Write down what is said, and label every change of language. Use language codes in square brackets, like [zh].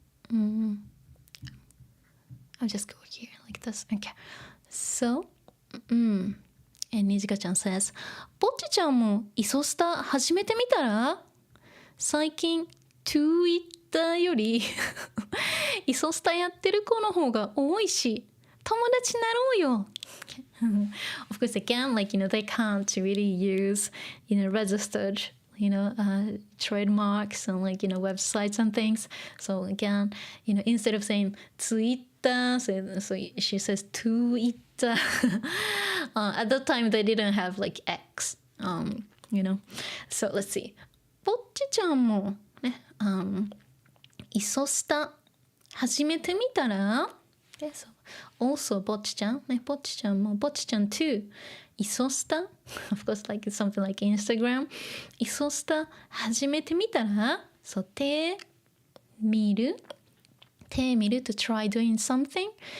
[en] I'll just go here like this. Okay. [ja] So, and Nijika-chan says, ぼっちちゃんもイソスタ始めてみたら最近 Twitter よりイソスタやってる子の方が多いし友達になろうよ [en] Of course again, like, they can't really use, registered trademarks and websites and things. So again, instead of saying Twitter, so she says Twitter. At that time they didn't have like X, So let's see. [ja] ぼっちちゃんもね、イソスタ始めてみたら [en] so also [ja] ぼっちちゃんね、ぼっちちゃんもぼっちちゃん too イソスタ [en] of course like it's something like Instagram [ja] イソスタ始めてみたらそう手見る [en] to try doing something